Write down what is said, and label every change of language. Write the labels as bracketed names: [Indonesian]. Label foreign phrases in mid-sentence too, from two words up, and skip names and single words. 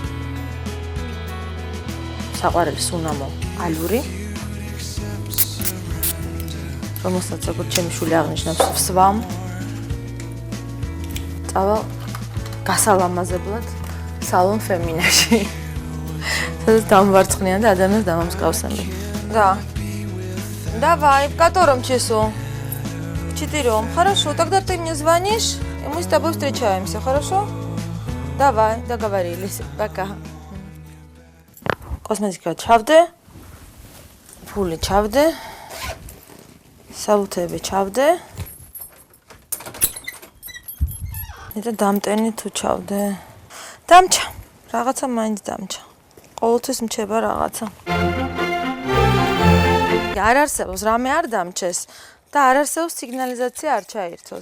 [Georgian] საყვარელი სუნამო ალური. რომელსაც როგორც ჩემი შვილი აღნიშნავს ვსვამ. წავალ გასალამაზებლად სალონ ფემინაში. სადაც დამვარცხნიან და ადამიანს დამამსგავსებენ. [Russian] Да. Давай, в котором часу? В 4. Хорошо, тогда ты мне звонишь, и мы с тобой встречаемся, хорошо? Давай, договорились. Пока. Косметика ჩავდე. [Georgian] ფული ჩავდე. საბუთები ჩავდე. და დამტენი თუ ჩავდე. დამჭა. რაღაცა მაინც დამჭა. ყოველთვის მჩება რაღაცა. არ არსებობს რამე არ დამჩეს და არ არსებობს სიგნალიზაცია არ ჩაირთოს.